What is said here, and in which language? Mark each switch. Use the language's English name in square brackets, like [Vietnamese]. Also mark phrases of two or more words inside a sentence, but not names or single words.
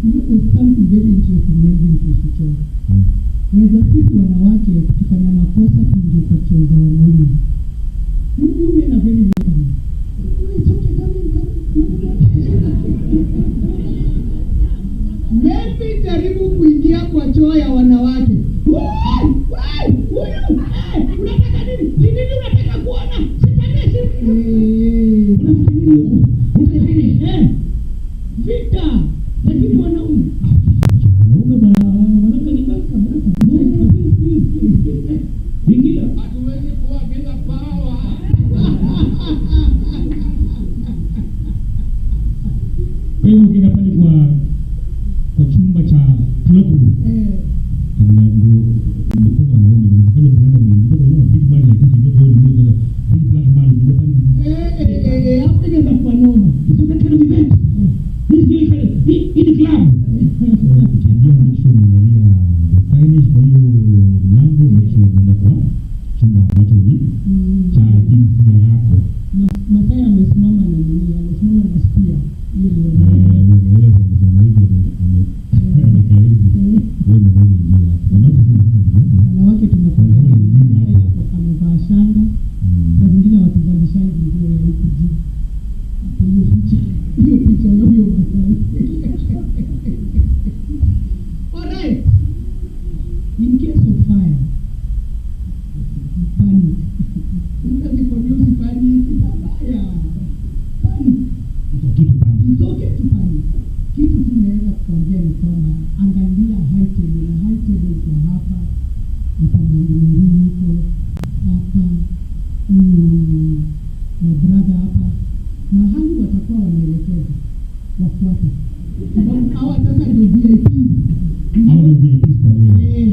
[English] there's something very interesting maybe tusicho. [Swahili] Weza sisi wanawake tukifanya makosa tuingie kwa choo za wanaume. [English] You men are very welcome. It's okay, come. [Swahili] Maybe jaribu kuingia kwa choo ya wanawake. Unataka nini? Nini unataka kuona? Vita. Lakini wanaume wanaume ni baka. Ingia. Hatuwezi kuwa bila power. Kwa hiyo ukienda pale kwa chumba cha [English] club room. [Swahili] Kabla ndio wanaume ndio mfanye blanda mwingi kwa sababu [English] big man like [Swahili] hivi ndio ndio [English] big black man [Swahili] ndio pale. Hapo inaweza kuwa noma. [English] So that kind of event. This is in the club. [Swahili] Ukiingia mwisho unaangalia finish kwa hiyo mlango mwisho unaenda kwa chumba ambacho ni cha jinsia yako. Masaya amesimama na nini? Amesimama na spia. Hiyo ni wanawake tunafanya amevaa shanga na wengine watuvalishangi nguo ya huku juu. Hiyo picha ya huyo Masai. [English] Alright. In case of fire, panic. Usipanic. Panic. It's okay to panic. [Swahili] Kitu tunaweza kuambia ni kwamba angalia [English] high table [Swahili] na [English] high table [Swahili] kwa hapa mahali huko hapa brother hapa mahali watakuwa wanaelekeza wafuate sababu hawa sasa ndio VIP. Hao ndio VIP kwa leo.